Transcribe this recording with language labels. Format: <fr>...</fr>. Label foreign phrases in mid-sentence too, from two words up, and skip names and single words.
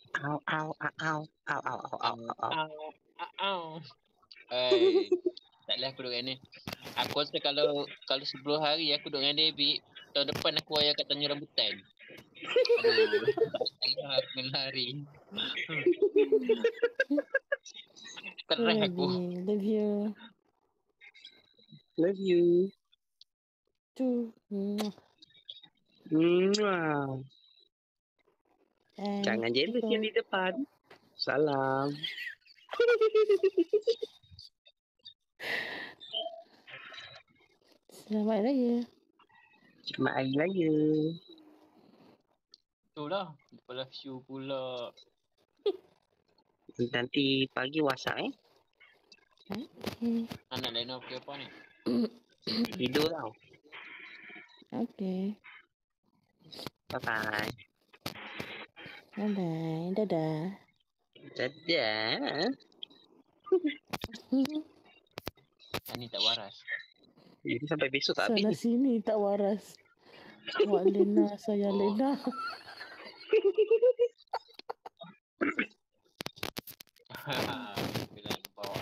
<ms>Taklah aku duduk dengan ni. Aku rasa kalau 10 hari aku duduk dengan David, tahun depan aku ayah kat Tanjung Rambutan. Aduh, tak aku kena lari. Terah aku.</ms> <en>Love you. Love you.</en> <ms>Tu. Jangan jealous yang di depan. Salam. Selamat Raya. Selamat Hari Raya. Itulah. Lepas show pula. Nanti pagi WhatsApp Okay. Anak lain apa apa ni? Tidur tau. Okay. Bye-bye. Bye-bye. Dadah. Dadah. Ni tak waras. Jadi sampai besok tak Sana habis. sini tak waras. Wak Lena, saya Lena. Bilang bawa.</ms>